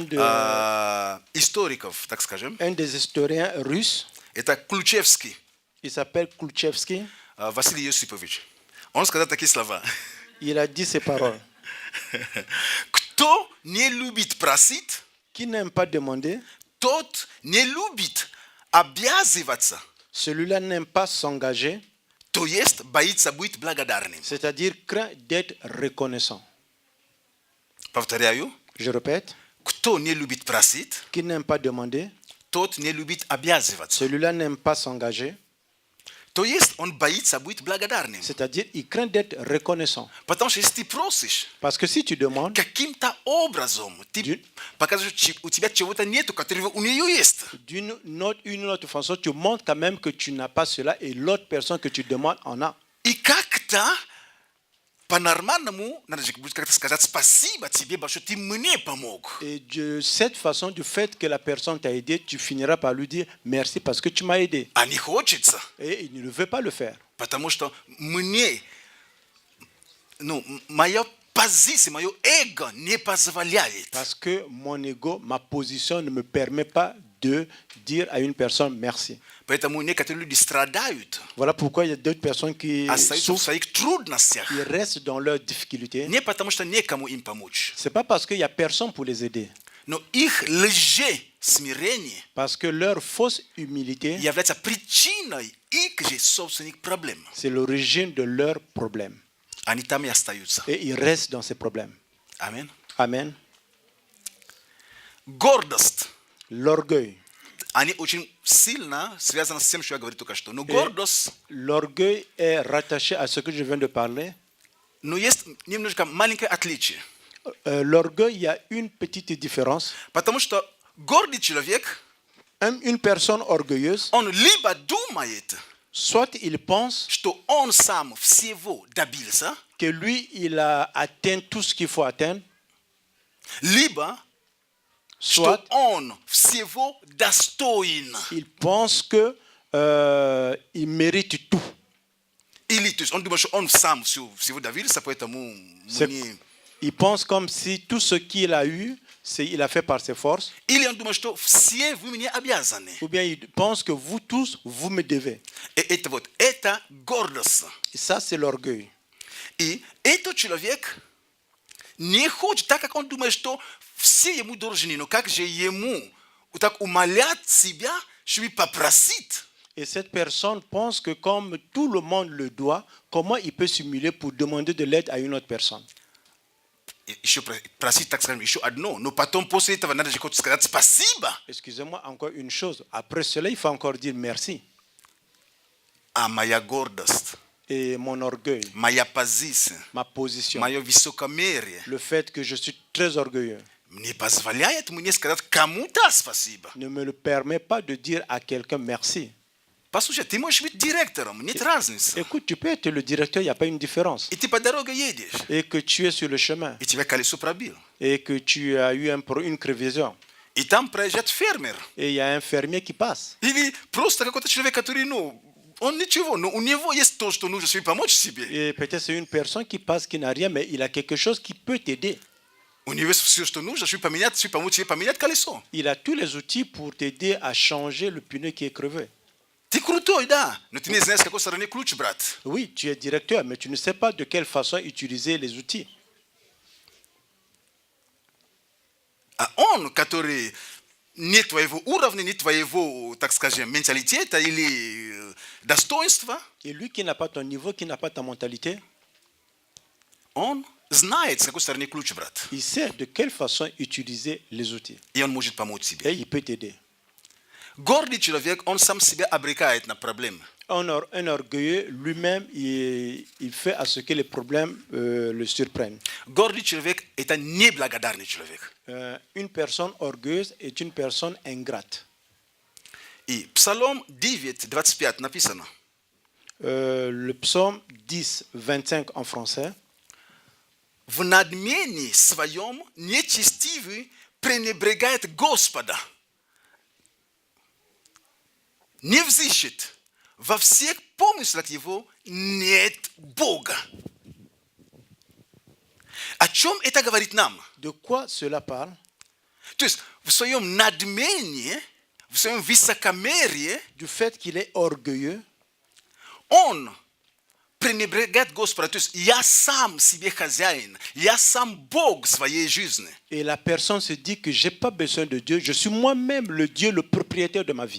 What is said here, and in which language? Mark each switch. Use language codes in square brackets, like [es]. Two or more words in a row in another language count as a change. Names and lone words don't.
[ru] историков, так скажем, [fr] des historiens russes, [ru] это Ключевский [fr] il s'appelle Khrouchtchevski, [ru] Василий Йосипович. Он сказал такие слова. [fr] il a dit ces paroles. [ru] Кто не любит просить, [fr] Qui n'aime pas demander, [ru] тот не любит обязываться, [fr] celui-là n'aime pas s'engager, [ru] то есть боится быть благодарным. [fr] c'est-à-dire craint d'être reconnaissant. [ru] Повторяю, [fr] Je répète, [ru] кто не любит просить, [fr] qui n'aime pas demander, [ru] тот не любит обязываться. [fr] celui-là n'aime pas s'engager, [ru] То есть он боится быть благодарным. [fr] c'est-à-dire il craint d'être reconnaissant. [ru] Потому что если ты просишь, [fr] Parce que si tu demandes, [ru] каким-то образом ты показываешь, что у тебя чего-то нету, которого у нее есть. [fr] une autre façon, tu montres quand même que tu n'as pas cela et l'autre personne que tu demandes en a. [ru] И как-то по-нормальному надо же будет как-то сказать спасибо тебе, что ты мне помог. [fr] Et de cette façon, du fait que la personne t'a aidé, tu finiras par lui dire merci parce que tu m'as aidé. [ru] А не хочется, [fr] Et il ne veut pas le faire. [ru] потому что мне, моя позиция, мое эго не позволяет. [fr] Parce que mon ego, ma position ne me permet pas de dire à une personne merci. [ru] Поэтому некоторые люди страдают, [fr] Voilà pourquoi il y a d'autres personnes qui [ru] остаются в [fr] souffrent, [ru] своих трудностях. [fr] qui restent dans leurs difficultés. [ru] Не потому что некому им помочь, [fr] C'est pas parce qu'il n'y a personne pour les aider. [ru] но их лжесмирение [fr] Parce que leur fausse humilité, [ru] является причиной их же собственных проблем. [fr] c'est l'origine de leurs problèmes. [ru] Они там и остаются. [fr] Et ils restent dans ces problèmes. [ru] Amen. [fr] Amen. [ru] Гордость. [fr] L'orgueil. [ru] Они очень сильно связаны с тем, что я говорил только что. Но гордость, [fr] L'orgueil est rattaché à ce que je viens de parler. [ru] но есть немножко маленькое отличие. [fr] L'orgueil, il y a une petite différence. [ru] Потому что гордый человек, [fr] Une personne orgueilleuse, [ru] он либо думает, [fr] soit il pense [ru] что он сам всего добился, [fr] que lui, il a atteint tout ce qu'il faut atteindre, [ru] либо что [fr] soit [ru] он всего достоин. [fr] il pense que il mérite tout. [ru] Или, то есть он думает, что он сам всего добился, поэтому мне... [fr] Il pense comme si tout ce qu'il a eu, il a fait par ses forces. [ru] Или он думает, что все вы мне обязаны. [fr] Ou bien il pense que vous tous, vous me devez. [ru] И это гордость. [fr] Et ça, c'est l'orgueil. [ru] И этот человек не хочет, так как он думает, что все ему должны, но как же ему так умолять себя, чтобы попросить? [fr] Et cette personne pense que comme tout le monde le doit, comment il peut simuler pour demander de l'aide à une autre personne? [ru] Еще просить, так скажем, еще одно, но потом после этого надо же сказать спасибо. [fr] Excusez-moi, encore une chose. Après cela, il faut encore dire merci. [ru] А моя гордость, [fr] Et mon orgueil, [ru] моя позиция, [fr] ma position, [ru] мое высокомерие [fr] le fait que je suis très orgueilleux, [ru] не позволяет мне сказать кому-то спасибо. [fr] ne me le permet pas de dire à quelqu'un merci. [ru] Послушай, ты можешь быть директором, нет разницы. [fr] Écoute, tu peux être le directeur, il n'y a pas une différence. [ru] И ты по дороге едешь, [fr] Et que tu es sur le chemin, [ru] и тебя колесо пробил. [fr] et que tu as eu une crevaison, [ru] И там проезжает фермер. [fr] et il y a un fermier qui passe. [ru] Или просто какой-то человек, который, он ничего, но у него есть то, что нужно себе помочь себе. [fr] Et peut-être c'est une personne qui passe, qui n'a rien, mais il a quelque chose qui peut t'aider. [ru] У него есть все, что нужно, чтобы помочь себе поменять колесо. [fr] Il a tous les outils pour t'aider à changer le pneu qui est crevé. [ru] Ты крутой, да, но ты не знаешь, с какой стороны ключ, брат. [fr] Oui, tu es directeur, mais tu ne sais pas de quelle façon utiliser les outils. [ru] А он, который не твоего уровня, не твоего, так скажем, менталитета или достоинства, [fr] Et lui qui n'a pas ton niveau, qui n'a pas ta mentalité, [ru] он знает, с какой стороны ключ, брат. [fr] il sait de quelle façon utiliser les outils. [ru] И он может помочь себе. [fr] Et il peut t'aider. [ru] Гордый человек, он сам себя обрекает на проблемы. [fr] Un orgueilleux, lui-même, il fait à ce que les problèmes le surprennent. [ru] Гордый человек – это неблагодарный человек. [fr] Une personne orgueilleuse est une personne ingrate. [ru] И Псалом 9, 25 написано. [fr] Le psaume 10, 25 en français. [ru] В надмении своем нечестивый пренебрегает Господа. Не взыщет. Во всех помыслах его нет Бога. О чем это говорит нам? [fr] De quoi cela parle? [ru] То есть в своем надмении, в своем высокомерии [fr] Du fait qu'il est orgueilleux, [ru] он пренебрегает Господа. То есть я сам себе хозяин, я сам Бог своей жизни. [fr] et la personne se dit que j'ai pas besoin de Dieu, je suis moi-même le Dieu, le propriétaire de ma vie.